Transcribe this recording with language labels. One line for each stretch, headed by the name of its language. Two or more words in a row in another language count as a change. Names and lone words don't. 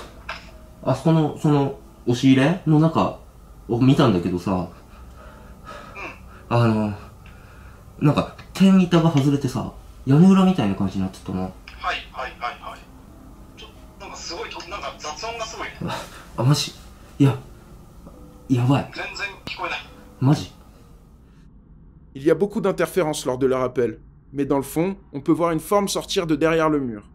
Japanese: あそこの、押し入れの中を見たんだけどさ、なんか、天板が外れてさ、屋根裏みたいな感じになってたの。はいはいはいはい。なんかすごいなんか雑音がすごいね。あ、マジ？いや、やばい。全然聞こえない。マジ？
French: Il y a beaucoup d'interférences lors de leur appel, mais dans le fond, on peut voir une forme sortir de derrière le mur.